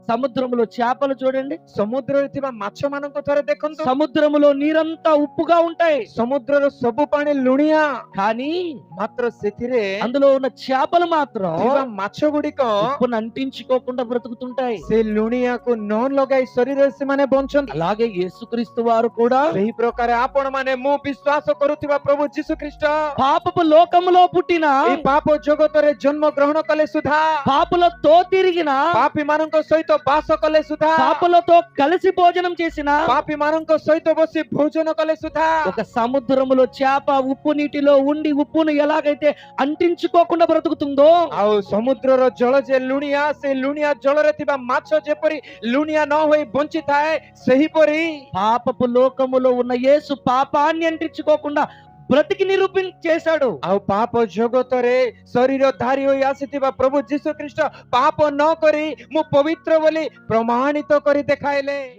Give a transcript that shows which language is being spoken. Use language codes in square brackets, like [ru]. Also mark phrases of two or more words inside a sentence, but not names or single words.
[te] సముద్రములో చేపలు చూడండి, [or] ସମୁଦ୍ରରେ ଥିବା ମାଛ ମାନଙ୍କୁ ଥରେ ଦେଖନ୍ତୁ। [te] సముద్రములో నీరంతా ఉప్పుగా ఉంటాయి, [or] ସମୁଦ୍ରର ସବୁ ପାଣି ଲୁଣିଆ, [te] కానీ [or] ମାତ୍ର ସେଥିରେ [te] అందులో ఉన్న చేపలు మాత్రం [or] ଥିବା ମାଛ ଗୁଡିକ [te] ఉప్పును అంటించుకోకుండా బ్రతుకుతుంటాయి. [or] ସେ ଲୁଣିଆକୁ ନ ଲଗାଇ ଶରୀରରେ ସେମାନେ ବଞ୍ଚନ୍ତି। [te] అలాగే యేసుక్రీస్తు వారు కూడా [or] ସେହି ପ୍ରକାର ଆପଣ ମାନେ, ମୁଁ ବିଶ୍ୱାସ କରୁଥିବା ପ୍ରଭୁ ଯୀଶୁ ଖ୍ରୀଷ୍ଟ [te] పాపపు లోకములో పుట్టిన, [or] ଏଇ ପାପ ଜଗତରେ ଜନ୍ମ ଗ୍ରହଣ କଲେ ସୁଦ୍ଧା, [te] పాపులతో తిరిగిన, [or] ପାପୀ ମାନଙ୍କ ସହିତ ବାସ କଲେ ସୁଦ୍ଧା, [te] పాపులతో కలిసి భోజనం చేసిన, [or] ପାପୀ ମାନଙ୍କ ସହିତ ବସି ଭୋଜନ କଲେ ସୁଦ୍ଧା, [te] ఒక సముద్రములో చేప ఉప్పు నీటిలో ఉండి ఉప్పును ఎలాగైతే అంటించుకోకుండా బ్రతుకుతుందో, [or] ଆଉ ସମୁଦ୍ରର ଜଳ ଯେ ଲୁଣିଆ, ସେ ଲୁଣିଆ ଜଳରେ ଥିବା ମାଛ ଯେପରି ଲୁଣିଆ ନ ହୋଇ ବଞ୍ଚିଥାଏ, ସେହିପରି [te] పాపపు లోకములో ఉన్న యేసు పాపాన్ని అంటించుకోకుండా బ్రతికి నిరూపించేశాడు. [or] ଆଉ ପାପ ଜଗତରେ ଶରୀର ଧାରୀ ହୋଇ ଆସିଥିବା ପ୍ରଭୁ ଯୀଶୁ ଖ୍ରୀଷ୍ଟ ପାପ ନ କରି ମୁଁ ପବିତ୍ର ବୋଲି ପ୍ରମାଣିତ କରି ଦେଖାଇଲେ।